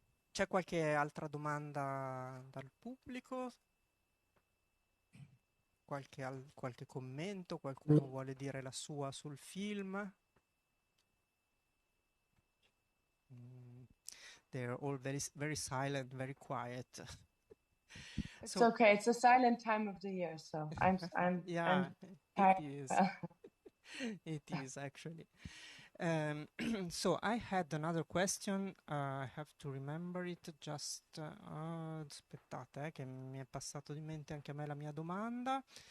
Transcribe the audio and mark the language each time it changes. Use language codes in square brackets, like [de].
[it] C'è qualche altra domanda dal pubblico? Qualche commento? Qualcuno vuole dire la sua sul film? [en] They're all very silent, very quiet. It's okay. It's a silent time of the year, so I'm yeah, I'm it is. It is actually. So I had another question. I have to remember it. [it] Just aspettate, che mi è passato di mente anche a me la mia domanda.